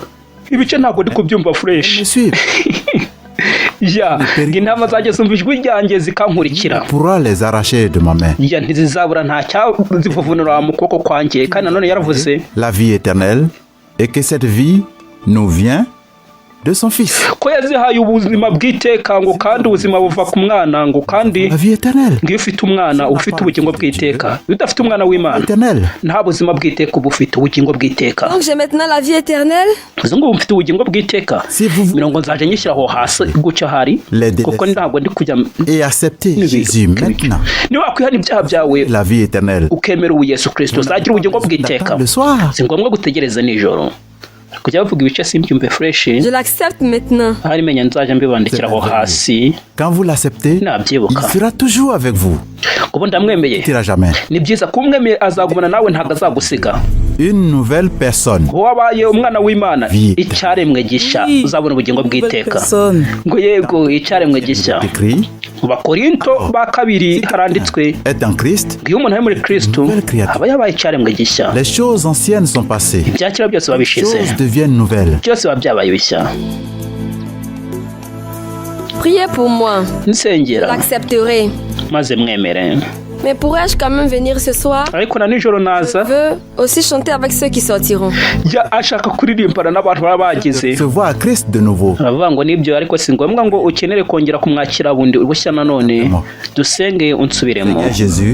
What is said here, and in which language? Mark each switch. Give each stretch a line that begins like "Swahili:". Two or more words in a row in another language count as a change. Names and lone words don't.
French: Et me suive. Tu pourras les arracher de ma main. La vie éternelle, et que cette vie nous vient de son fils.
Kinyarwanda: Ko yazihaye ubuzima bw'iteka ngo kandi ubuzima buva ku mwana ngo kandi
French: La vie éternelle.
Kinyarwanda: ngo ufite umwana ufite ubugingo bw'iteka. Udafite umwana w'Imana nta buzima bw'iteka uba ufite ubugingo bw'iteka.
French: Donc j'ai maintenant la vie éternelle.
Kinyarwanda: Ngo mfite ubugingo bw'iteka. Mirongo nzaje nyishyiraho hasi gucya hari kuko ntabwo ndi kujya
French: et accepter Jésus maintenant.
Kinyarwanda: Ni wakwihana ibyaha byawe
French: La vie éternelle.
Kinyarwanda: ukemera ubu Yesu Kristo zagira ubugingo bw'iteka. Si ngombwa gutegereza nijoro. Kujya bavuga ibice simbyumve fresh.
French: Je l'accepte maintenant.
Kinyarwanda: Hari menya nzaje mbibandikiraho hasi.
French: Quand vous l'acceptez, il sera toujours avec vous.
Kinyarwanda: Kubo ndamwemeye.
French: Jamais.
Kinyarwanda: Ni byiza kumwemeye azagumana nawe ntago azagusiga.
French: Une nouvelle personne.
Kinyarwanda: Wabaye umwana w'Imana icyaremwe gisha uzabona ubugingo bw'iteka. Ngo yego icyaremwe gisha. Bakorinto ba kabiri haranditswe
French: est en Christ.
Kinyarwanda: Iyo umuntu ari muri Kristo aba yabaye icyaremwe gisha.
French: Les choses anciennes sont passées.
Kinyarwanda: Ibyakira byose babishize.
French: Les choses deviennent nouvelles.
Kinyarwanda: Byose babyabaye bishya.
French: Priez pour moi.
Kinyarwanda: Nsengera.
French: L'accepterai.
Kinyarwanda: Maze mwemere.
French: Mais pourrais-je quand même venir ce soir? Je veux aussi chanter avec ceux qui sortiront. Se voir Christ de nouveau. Jésus.